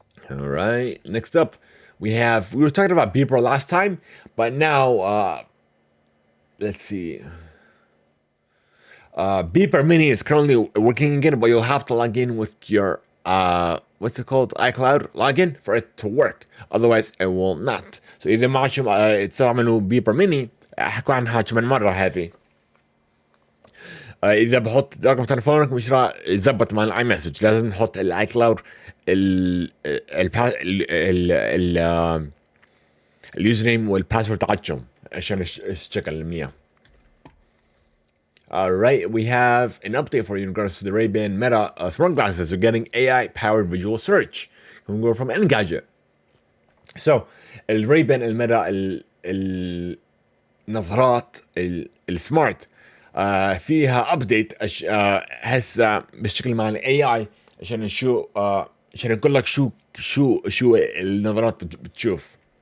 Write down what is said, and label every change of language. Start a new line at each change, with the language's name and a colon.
English: All right, next up we were talking about Beeper last time, but now let's see. Beeper Mini is currently working again, but you'll have to log in with your what's it called, iCloud login for it to work. Otherwise, it will not.
Arabic: So إذا معكم تستعملوا Beeper Mini أحكوا عنها كمان مرة هذه. إذا بحط رقم تلفونك مش راح يزبط مع الاي مسج، لازم نحط الاي كلاود اليوزر نيم والباسورد تاعتهم عشان يشتغل منيح.
English: All right, we have an update for you in regards to the Ray-Ban Meta smart glasses. We're getting AI-powered visual search. We can go from Engadget.
Arabic: So, الريبن الميتا النظارات السمارت فيها ابديت هسه بالشكل مع الاي اي عشان شو عشان اقول لك شو النظارات بتشوف.